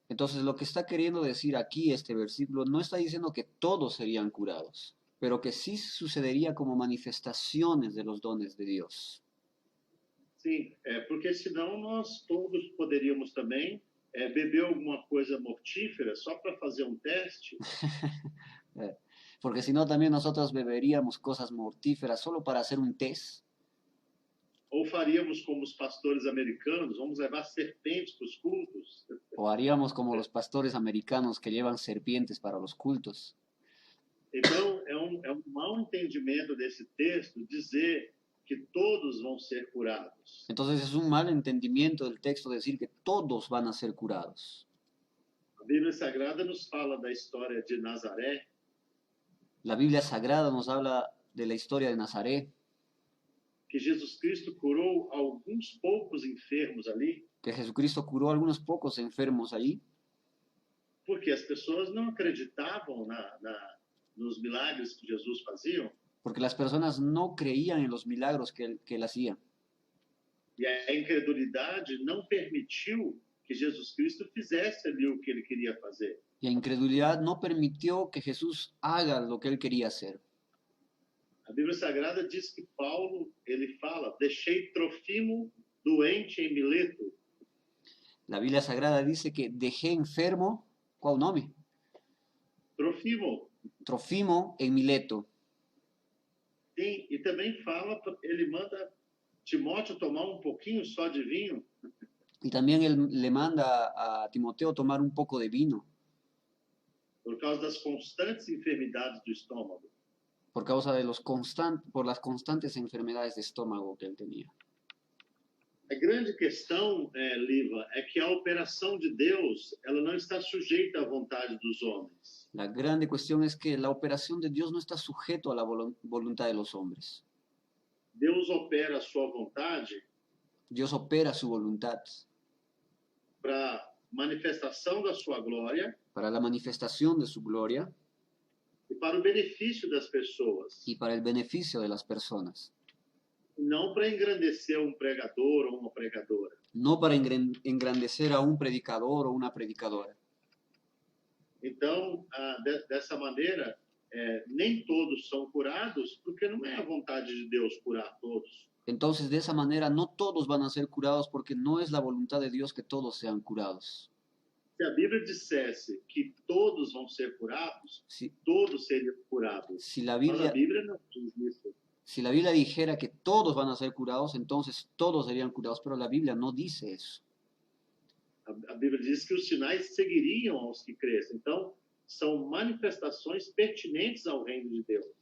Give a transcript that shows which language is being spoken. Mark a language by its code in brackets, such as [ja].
[es] Entonces, lo que está queriendo decir aquí este versículo no está diciendo que todos serían curados, pero que sí sucedería como manifestaciones de los dones de Dios. [pt] Sim, porque senão nós todos poderíamos também beber alguma coisa mortífera só para fazer um teste. [es] Porque si no, también nosotros beberíamos cosas mortíferas solo para hacer un test. [pt] Ou faríamos como os pastores americanos, vamos levar serpentes para os cultos. [es] O haríamos como los pastores americanos que llevan serpientes para los cultos. [pt] Então, é um mau entendimento desse texto dizer que todos vão ser curados. [es] Entonces es un mal entendimiento del texto decir que todos van a ser curados. [pt] A Bíblia Sagrada nos fala da história de Nazaré. [es] La Biblia Sagrada nos habla de la historia de Nazaret. [pt] Que Jesus Cristo curou alguns poucos enfermos ali. [es] Que Jesucristo curó a algunos pocos enfermos allí. [pt] Porque as pessoas não acreditavam nos milagres que Jesus fazia. [es] Porque las personas no creían en los milagros que él hacía. [pt] E a incredulidade não permitiu que Jesus Cristo fizesse ali o que ele queria fazer. [es] Y la incredulidad no permitió que Jesús haga lo que él quería hacer. [pt] A Bíblia Sagrada diz que Paulo, ele fala, deixei Trofimo doente em Mileto. [es] La Biblia Sagrada dice que dejé enfermo, ¿cuál nombre? Trofimo. Trofimo en Mileto. [pt] Sim, e também fala, ele manda Timóteo tomar um pouquinho só de vinho. [es] Y también él le manda a Timoteo tomar un poco de vino. [pt] Por causa das constantes enfermidades do estômago. [es] Por causa de por las constantes enfermedades de estómago que él tenía. [pt] A grande questão, Liva, é que a operação de Deus, ela não está sujeita à vontade dos homens. [es] La grande cuestión es que la operación de Dios no está sujeto a la voluntad de los hombres. [pt] Deus opera a sua vontade. [es] Dios opera su voluntad. [pt] Para manifestação da sua glória. [es] Para la manifestación de su gloria. [pt] E para o benefício das pessoas. [es] Y para el beneficio de las personas. [pt] Não para engrandecer um pregador ou uma pregadora. [es] No para engrandecer a un predicador o una predicadora. [pt] Então, dessa maneira, nem todos são curados, porque não é a vontade de Deus curar todos. [es] Entonces, de esa manera, no todos van a ser curados porque no es la voluntad de Dios que todos sean curados. [pt] Se a Bíblia dissesse que todos vão ser curados, todos seriam curados. [es] Si la Biblia, [pt] mas a Bíblia não diz isso. [es] Si la Biblia dijera que todos van a ser curados, entonces todos serían curados, pero la Biblia no dice eso. [pt] A Bíblia diz que os sinais seguiriam aos que crescem. Então, são manifestações pertinentes ao reino de Deus.